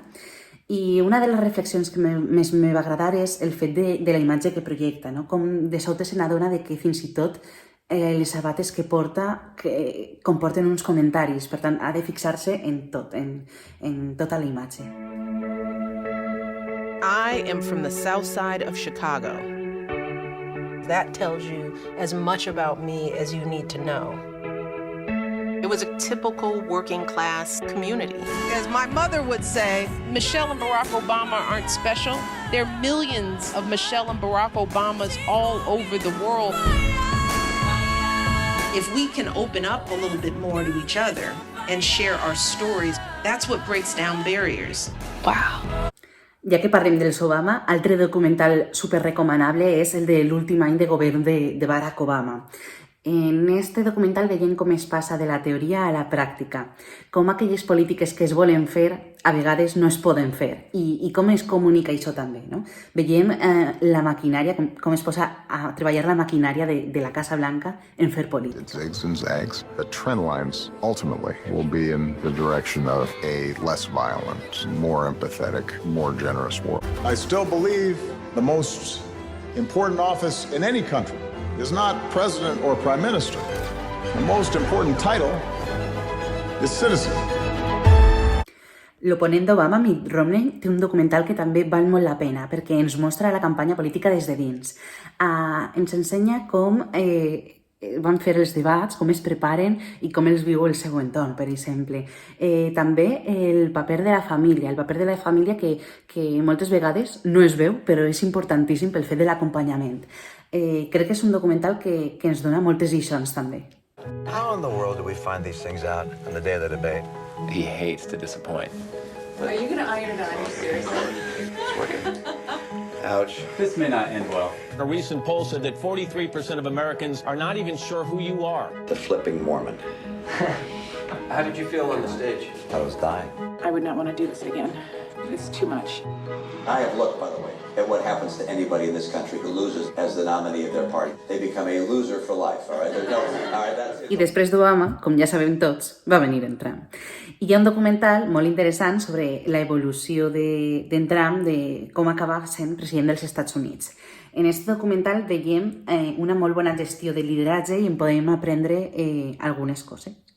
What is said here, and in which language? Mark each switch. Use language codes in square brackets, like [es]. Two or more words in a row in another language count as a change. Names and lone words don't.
[ca] I una de les reflexions que més me va agradar és el fet de la imatge que projecta, no? Com de sobte se n'adona de que fins i tot les sabates que porta que comporten uns comentaris, per tant ha de fixar-se en tot, en tota la imatge. [en] I am from the south side of Chicago. That tells you as much about me as you need to know. It was a typical working class community. As my mother would say, Michelle and Barack Obama aren't special. There are millions of Michelle and Barack Obamas all over the world. If we can open up a little bit more to each other and share our stories, that's what breaks down barriers. Wow. [ca] Ja que parlem dels Obama, altre documental superrecomanable és el de l'últim any de govern de Barack Obama. En este documental veiem com es passa de la teoria a la pràctica, com aquelles polítiques que es volen fer a vegades no es poden fer i com es comunica això també, no? Veiem la maquinària, com es posa a treballar la maquinària de la Casa Blanca en fer política. [en] It zigs and zags. The trend lines ultimately will be in the direction of a less violent, more empathetic, more generous world. I still believe the most important office in any country is not president or prime minister. The most important title is citizen. [ca] L'oponent d'Obama, Mitt Romney, té un documental que també val molt la pena perquè ens mostra la campanya política des de dins. Ens ensenya com van fer els debats, com es preparen i com els viu el seu entorn, per exemple. També el paper de la família que moltes vegades no es veu, però és importantíssim pel fet de l'acompanyament. Crec que és un documental que ens dona moltes lliçons, també. [en] How in the world do we find these things out on the day of the debate? He hates to disappoint. Are you going to iron on you, seriously? It's working. Ouch. This may not end well. A recent poll said that 43% of Americans are not even sure who you are. The flipping Mormon. How did you feel on the stage? I was dying. I would not want to do this again. It's too much. I have looked, by the way, at what happens to anybody in this country who loses as the nominee of their party. They become a loser for life, all right? [ca] I després d'Obama, com ja sabem tots, va venir en Trump. I hi ha un documental molt interessant sobre l'evolució d'en Trump, de com acaba sent president dels Estats Units. En aquest documental veiem una molt bona gestió de lideratge i en podem aprendre algunes coses.